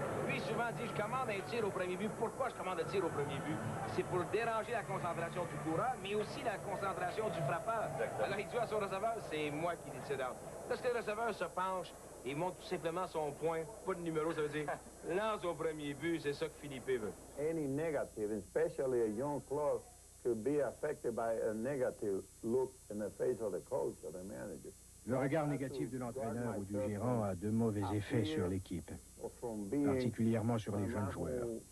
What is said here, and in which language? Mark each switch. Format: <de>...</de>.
<fr>Lui, souvent dit, je commande un tir au premier but. Pourquoi je commande un tir au premier but? C'est pour déranger la concentration du coureur, mais aussi la concentration du frappeur. Exactement. Alors, il dit à son receveur, c'est moi qui décide. Lorsque le receveur se penche et montre tout simplement son point, pas de numéro, ça veut dire lance au premier but, c'est ça que Philippe veut.</fr> <en>Any negative, especially a young club, could be affected by a negative look in the face of the coach or the manager.</en> <fr>Le regard négatif de l'entraîneur ou du gérant a de mauvais effets sur l'équipe, particulièrement sur les jeunes joueurs.</fr>